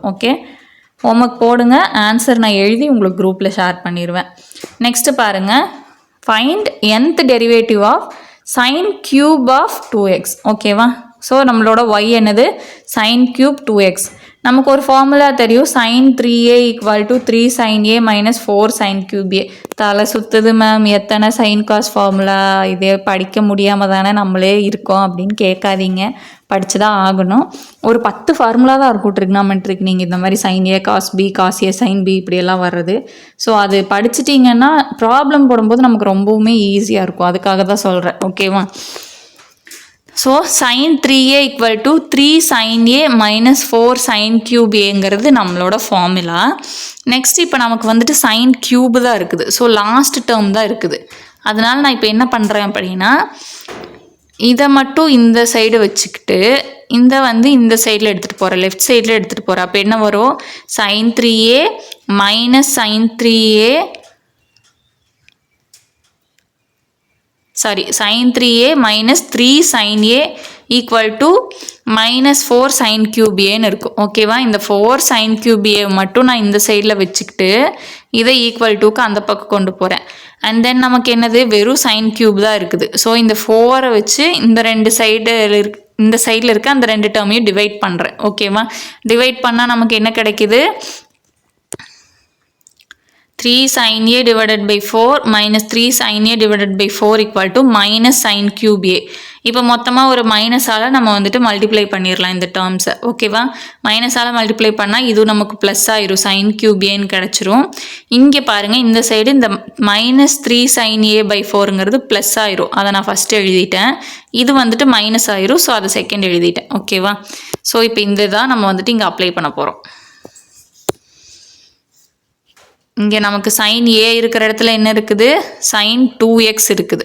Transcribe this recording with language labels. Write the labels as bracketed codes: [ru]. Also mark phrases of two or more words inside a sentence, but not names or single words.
[ta] ஓகே, ஹோம்ஒர்க் போடுங்க. ஆன்சர் நான் எழுதி உங்களுக்கு குரூப்பில் ஷேர் பண்ணிடுவேன். [en] நெக்ஸ்ட்டு பாருங்கள், find nth derivative of sin cube of 2x. ஓகேவா? [ta] ஸோ நம்மளோட y என்னது? [en] sin cube 2x. [ta] நமக்கு ஒரு ஃபார்முலா தெரியும், [en] sin 3a = 3 sin a minus 4 sin cube a. [ta] தலை சுற்றுது மேம், எத்தனை சைன் காஸ் ஃபார்முலா, இதே படிக்க முடியாமல் தானே நம்மளே இருக்கோம் அப்படின்னு கேட்காதீங்க, படித்து தான் ஆகணும். ஒரு 10 ஃபார்முலா தான் இருக்கும் ட்ரிக்னாமெட்ரிக். நீங்கள் இந்த மாதிரி [en] sin a cos b cos a sin b [ta] இப்படியெல்லாம் வர்றது. ஸோ அது படிச்சிட்டிங்கன்னா ப்ராப்ளம் போடும்போது நமக்கு ரொம்பவுமே ஈஸியாக இருக்கும். அதுக்காக தான் சொல்கிறேன். ஓகேவா? ஸோ [en] sin 3a = 3 sin a minus 4 sin cube aங்கிறது [ta] நம்மளோட ஃபார்முலா. நெக்ஸ்ட் இப்போ நமக்கு வந்துட்டு sin cube தான் இருக்குது. [en] so last term [ta] தான் இருக்குது. அதனால் நான் இப்போ என்ன பண்ணுறேன் அப்படின்னா, இதை மட்டும் இந்த சைடு வச்சுக்கிட்டு இந்த சைடில் எடுத்துகிட்டு போகிறேன், [en] left side [ta] எடுத்துகிட்டு போகிறேன். அப்போ என்ன வரும்? [en] sin 3a minus sin 3a sin 3a minus 3 sin a = minus 4 sin cube aன்னு இருக்கும். ஓகேவா? [ta] இந்த [en] 4 sin cube a [ta] மட்டும் நான் இந்த சைடில் வச்சுக்கிட்டு இதை ஈக்குவல் அந்த பக்கம் கொண்டு போகிறேன். [en] and then [ta] நமக்கு என்னது? வெறும் sin cube தான் இருக்குது. ஸோ இந்த 4 வச்சு இந்த ரெண்டு இந்த சைடில் இருக்க அந்த ரெண்டு டேர்மையும் டிவைட் பண்ணுறேன். ஓகேவா? டிவைட் பண்ணால் நமக்கு என்ன கிடைக்குது? [en] 3 sin A divided by 4 minus 3 sin A divided by 4 equal to minus sin cube A. [ta] இப்போ மொத்தமாக ஒரு மைனஸால் நம்ம வந்துட்டு மல்டிப்ளை பண்ணிடலாம் இந்த டேர்ம்ஸை. ஓகேவா? மைனஸால் மல்டிப்ளை பண்ணால் இது நமக்கு ப்ளஸ் ஆயிரும், [en] sine cube A [ta] கிடச்சிரும். இங்கே பாருங்கள், இந்த சைடு இந்த [en] minus 3 sin A by 4 [ta] ப்ளஸ் ஆயிரும். அதை நான் ஃபஸ்ட்டு எழுதிட்டேன். இது வந்துட்டு மைனஸ் ஆயிரும், ஸோ அதை செகண்ட் எழுதிட்டேன். ஓகேவா? ஸோ இப்போ இந்த தான் நம்ம வந்துட்டு இங்கே அப்ளை பண்ண போகிறோம். இங்கே நமக்கு [en] sine A [ta] இருக்கிற இடத்துல என்ன இருக்குது? சைன் 2x இருக்குது.